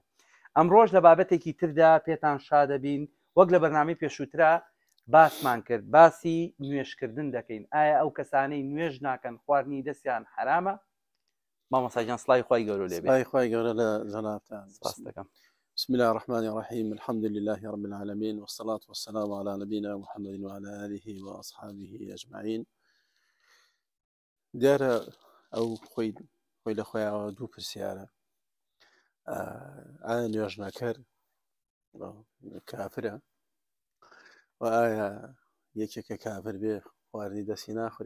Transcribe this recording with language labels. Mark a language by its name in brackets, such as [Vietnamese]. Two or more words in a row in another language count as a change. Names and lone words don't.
[Central Kurdish] ئەمڕۆژ لە بابەتێکی تردا پێتان شادەبین وەک لە بەرنامەی پێشووترا باسمان کرد باسی نوێشکردن دەکەین. ئایا ئەو کەسانەی نوێژ ناکەن خواردنی دەستیان حرامە؟ مامۆستاجان سڵاوی خوای گەورە لێبێ. خوای گەورە لە جەنابتان سپاس دەکەم. [Arabic] بسم الله الرحمن الرحيم الحمد لله رب العالمين والصلاة والسلام على نبينا محمد وعلى آله وأصحابه أجمعين. [Central Kurdish] دیارە ئەو خۆی لە خۆیەوە دوو پرسیارە ئایا نوێژنەکەر کافرە و ئایا یەکێکە کافر بێ خواردنی دەستی ناخورێ؟